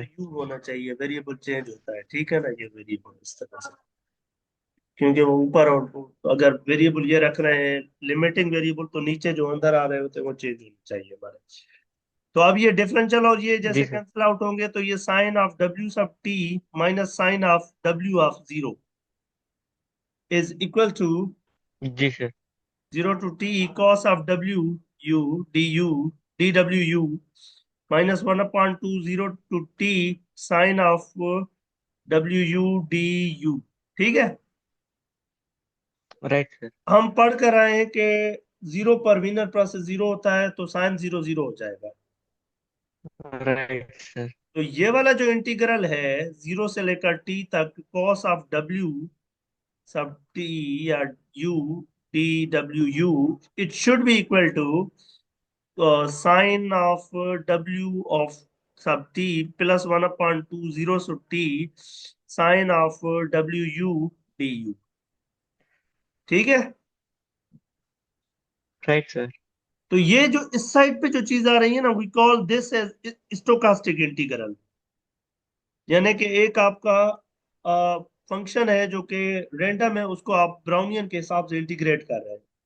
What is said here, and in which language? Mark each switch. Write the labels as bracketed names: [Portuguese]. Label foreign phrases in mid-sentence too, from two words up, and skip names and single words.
[Hindi] यू होना चाहिए, [English] variable change [Hindi] होता है, ठीक है ना, ये वेरिएबल इस तरह से, क्योंकि वो ऊपर और अगर वेरिएबल ये रख रहे हैं [English] limiting variable, [Hindi] तो नीचे जो अंदर आ रहे होते हैं वो चेंज होने चाहिए हमारे। तो अब ये डिफरेंशियल और ये जी जैसे सर। [English] cancel out [Hindi] होंगे, तो ये [English] sine of w sub t minus sine of w of zero is equal to [Hindi] जी सर। [English] 0 to t cos of w u du dw u minus 1/2 0 to t sin of w u du, [Hindi] ठीक है। [English] right sir. [Hindi] हम पढ़ कर आए हैं कि जीरो पर [English] Wiener process [Hindi] जीरो होता है, तो [English] sine zero [Hindi] जीरो हो जाएगा। [English] right sir. [Hindi] तो ये वाला जो इंटीग्रल है 0 से लेकर t तक [English] cos of w sub t या u d w u, it should be equal to sine of w of sub t plus 1/2 0 to t sine of w u d u, [Hindi] ठीक है। [English] right sir. [Hindi] तो ये जो इस साइड पे जो चीज आ रही है ना, [English] we call this as stochastic integral, [Hindi] यानी कि एक आपका फंक्शन है जो कि रैंडम है, उसको आप ब्राउनियन के हिसाब से इंटीग्रेट कर रहे हैं,